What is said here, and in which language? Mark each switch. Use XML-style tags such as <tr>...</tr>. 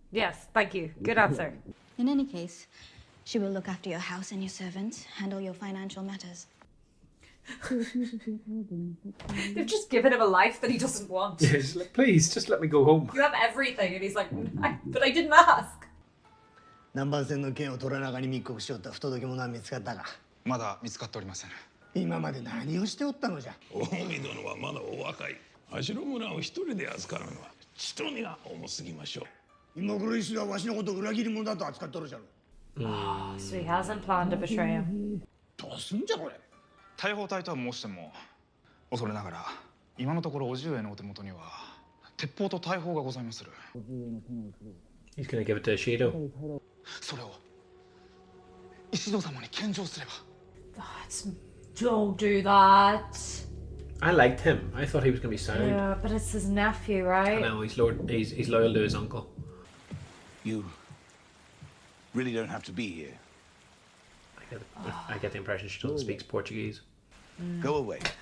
<en>Yes, thank you. Good answer. In any case, she will look after your house and your servants, handle your financial matters. They've just given him a life that he doesn't want. Yeah, he's like, please, just let me go home. You have everything, and he's like, but I didn't ask.</en> <ja>南蛮船の件を虎中に密告しよった不届き者は見つかったか。まだ見つかっておりません。今まで何をしておったのじゃ。大見殿はまだお若い。足の村を一人で扱うのはちとにが重すぎましょう。今頃石はわしのことを裏切り者だと扱っとるじゃろ。</ja> <en>So he hasn't planned to betray him.</en> <ja>どうすんじゃこれ。大砲隊とは申しても恐れながら今のところ叔父上のお手元には鉄砲と大砲がございまする。</ja> <en>He's gonna give it to Shido.</en> <ja>それを石戸様に献上すれば。</ja> <en>Don't do that. I liked him. I thought he was gonna be sound. Yeah, but it's his nephew, right? No, he's loyal to his uncle. You really don't have to be here. I get the impression she doesn't speak Portuguese. Go away.</en>